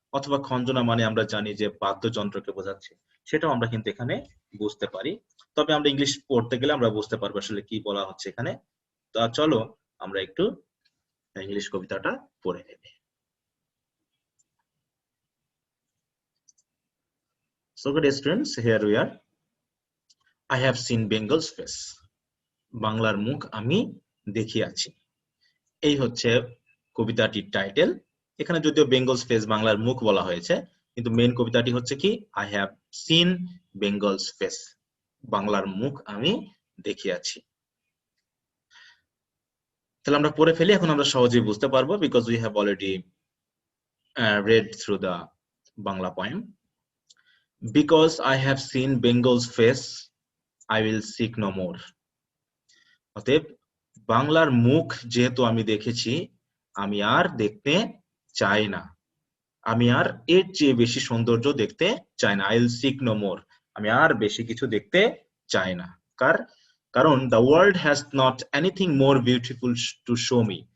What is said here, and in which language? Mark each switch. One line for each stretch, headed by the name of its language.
Bangla: অথবা খঞ্জনা মানে আমরা জানি যে বাদ্যযন্ত্রকে বোঝাচ্ছে, সেটাও আমরা কিন্তু এখানে বুঝতে পারি। তবে আমরা ইংলিশ পড়তে গেলে আমরা বুঝতে পারবো আসলে কি বলা হচ্ছে এখানে। তা চলো আমরা একটু ইংলিশ কবিতাটা পড়ে নেই।
English: So good students, here we are. I have seen Bengal's face.
Bangla: বাংলার মুখ আমি দেখিয়াছি। এই হচ্ছে কবিতাটির টাইটেল। এখানে যদিও বেঙ্গলস ফেস বাংলার মুখ বলা হয়েছে, কিন্তু মেইন কবিতাটি হচ্ছে কি,
English: I have seen Bengal's face,
Bangla: বাংলার মুখ আমি দেখিয়াছি। তাহলে আমরা পড়ে ফেলি, এখন আমরা সহজেই বুঝতে পারবো,
English: Because we have already read through the Bangla poem. Because I have seen Bengal's face, I will seek no more.
Bangla: অতএব বাংলার মুখ যেহেতু আমি দেখেছি, আমি আর দেখতে চাই না, আমি আর এর চেয়ে বেশি সৌন্দর্য দেখতে চাই না।
English: I will seek no more,
Bangla: আমি আর বেশি কিছু দেখতে চাই না।
English: কারণ the world has not anything more beautiful to show me.